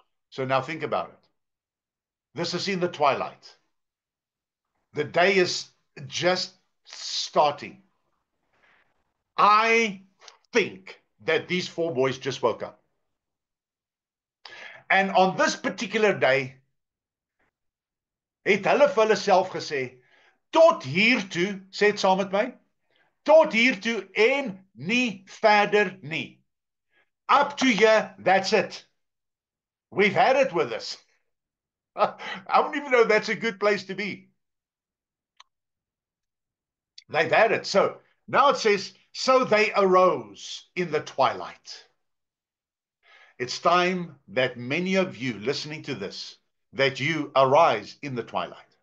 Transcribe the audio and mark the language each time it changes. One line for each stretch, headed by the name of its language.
English: So now think about it. This is in the twilight. The day is just starting. I think that these four boys just woke up. And on this particular day,
Afrikaans: het hulle vir hulle self gesê, tot hiertoe, sê het saam met my, tot hiertoe en nie verder nie.
English: Up to here, that's it. We've had it with us. I don't even know that's a good place to be. They've had it. So now it says, so they arose in the twilight. It's time that many of you listening to this, that you arise in the twilight.